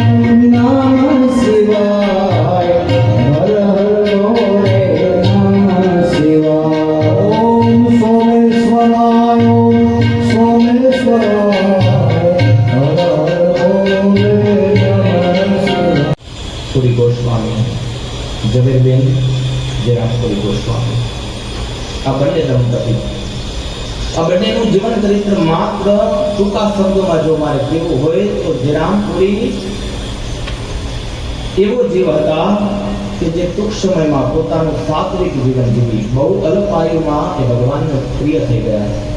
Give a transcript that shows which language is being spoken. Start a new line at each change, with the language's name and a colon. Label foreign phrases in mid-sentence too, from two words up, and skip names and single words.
Sanskrit: नमः शिवाय हर हर भोले नमः शिवाय ओम सोमेश्वराय हर हर भोले नमः शिवाय.
Gujarati: पुरी गोस्वामी ઝવેરબેન જેરામપુરી ગોસ્વામી આ બંને દંપતી, આ બંનેનું જીવન ચરિત્ર માત્ર ટૂંકા શબ્દોમાં જો મારે કહેવું હોય તો જેરામપુરી એવો જીવ હતા કે જે ટૂંક સમયમાં પોતાનું સાત્વિક જીવન જીવી બહુ અલ્પ આયુમાં એ ભગવાનને પ્રિય થઈ ગયા.